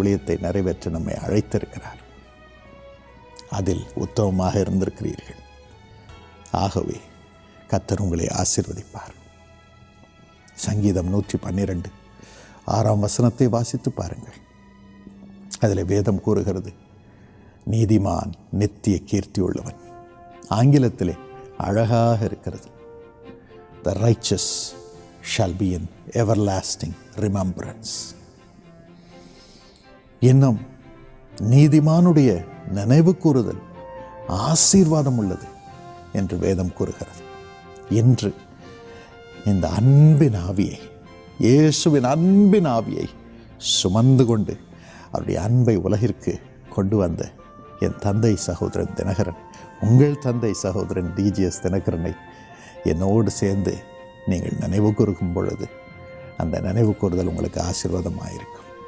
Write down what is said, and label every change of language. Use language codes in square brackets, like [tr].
[ta] ஊழியத்தை நிறைவேற்ற நம்மை அழைத்திருக்கிறார். அதில் உத்தமமாக இருந்திருக்கிறீர்கள். ஆகவே கர்த்தர் உங்களை ஆசீர்வதிப்பார். சங்கீதம் 112 6ஆம் வசனத்தை வாசித்து பாருங்கள். அதில் வேதம் கூறுகிறது, நீதிமான் நித்திய கீர்த்தி உள்ளவன். ஆங்கிலத்திலே அழகாக இருக்கிறது, [en] the righteous shall be in everlasting remembrance. [ta] இன்னும் நீதிமானுடைய நினைவு கூறுதல் ஆசீர்வாதம் உள்ளது என்று வேதம் கூறுகிறது. இன்று இந்த அன்பின் ஆவியை, இயேசுவின் அன்பின் ஆவியை சுமந்து கொண்டு அவருடைய அன்பை உலகிற்கு கொண்டு வந்த என் தந்தை சகோதரன் தினகரன், உங்கள் தந்தை சகோதரன் டிஜிஎஸ் தினகரனை என்னோடு சேர்ந்து நீங்கள் நினைவு கூறும் பொழுது அந்த நினைவு கூறுதல் உங்களுக்கு ஆசீர்வாதமாயிருக்கும்.